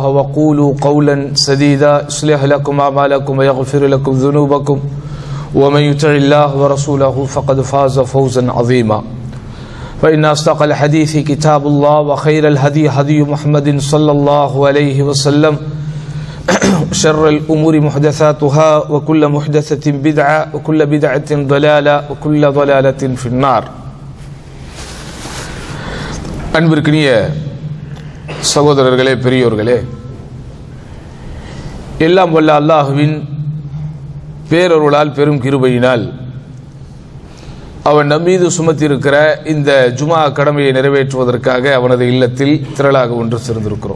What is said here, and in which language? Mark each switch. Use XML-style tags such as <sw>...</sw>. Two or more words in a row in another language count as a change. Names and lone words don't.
<ar>وقولوا قولا سديدا يصلح لكم أعمالكم ويغفر لكم ذنوبكم ومن يطع الله ورسوله فقد فاز فوزا عظيما فإن أصدق الحديث كتاب الله وخير الهدي هدي محمد صلى الله عليه وسلم شر الأمور محدثاتها وكل محدثة بدعة وكل بدعة ضلالة وكل ضلالة في النار.</ar> <ta>அன்பிற்கினிய சகோதரர்களே, பெரியோர்களே, எல்லாம் வல்ல அல்லாஹுவின் பேரருளால் பெரும் கிருபையினால் அவன் நம்மீது சுமத்தியிருக்கிற இந்த ஜுமா கடமையை நிறைவேற்றுவதற்காக அவனது இல்லத்தில் திரளாக ஒன்று சேர்ந்திருக்கிறோம்.</ta>